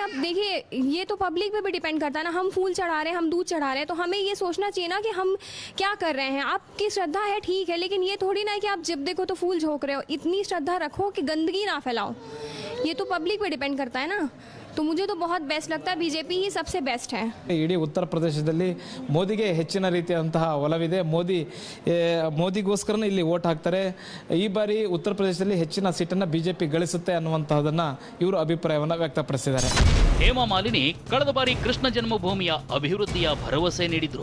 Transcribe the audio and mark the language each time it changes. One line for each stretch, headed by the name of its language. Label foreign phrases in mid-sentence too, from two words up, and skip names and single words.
Hindi: अब देखिए ये तो पब्लिक पे भी डिपेंड करता है ना, हम फूल चढ़ा रहे हैं, हम दूध चढ़ा रहे हैं, तो हमें ये सोचना चाहिए ना कि हम क्या कर रहे हैं। आपकी श्रद्धा है ठीक है, लेकिन ये थोड़ी ना है कि आप जब देखो तो फूल झोंक रहे हो। इतनी श्रद्धा रखो कि गंदगी ना फैलाओ, ये तो पब्लिक पे डिपेंड करता है ना। तो मुझे तो बहुत बेस्ट लगता है, बीजेपी ही सबसे बेस्ट है।
Kannada: ಇಡೀ ಉತ್ತರ ಪ್ರದೇಶದಲ್ಲಿ ಮೋದಿಗೆ ಹೆಚ್ಚಿನ ರೀತಿಯಾದಂತಹ ಒಲವಿದೆ. ಮೋದಿಗೋಸ್ಕರನೇ ಇಲ್ಲಿ ವೋಟ್ ಹಾಕ್ತಾರೆ. ಈ ಬಾರಿ ಉತ್ತರ ಪ್ರದೇಶದಲ್ಲಿ ಹೆಚ್ಚಿನ ಸೀಟನ್ನು ಬಿಜೆಪಿ ಗಳಿಸುತ್ತೆ ಅನ್ನುವಂತಹದನ್ನ ಇವರು ಅಭಿಪ್ರಾಯವನ್ನು ವ್ಯಕ್ತಪಡಿಸಿದ್ದಾರೆ. ಹೇಮಾ ಮಾಲಿನಿ ಕಳೆದ ಬಾರಿ ಕೃಷ್ಣ ಜನ್ಮಭೂಮಿಯ ಅಭಿವೃದ್ಧಿಯ ಭರವಸೆ ನೀಡಿದ್ರು.